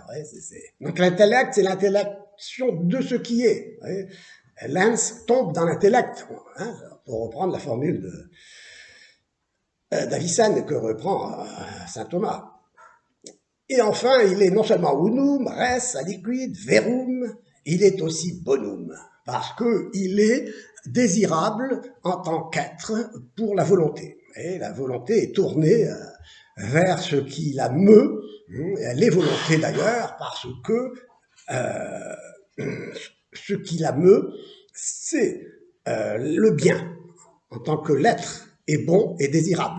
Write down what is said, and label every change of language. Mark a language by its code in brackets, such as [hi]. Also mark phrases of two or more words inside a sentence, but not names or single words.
[fr] Donc l'intellect, c'est l'intellection de ce qui est. L'ens tombe dans l'intellect, pour reprendre la formule d'Avicenne que reprend saint Thomas. Et enfin, il est non seulement [la] unum, res, aliquid, verum, [fr] il est aussi bonum, parce qu'il est désirable en tant qu'être pour la volonté. Et la volonté est tournée vers ce qui la meut, elle est volonté d'ailleurs, parce que ce qui la meut, c'est le bien, en tant que l'être est bon et désirable.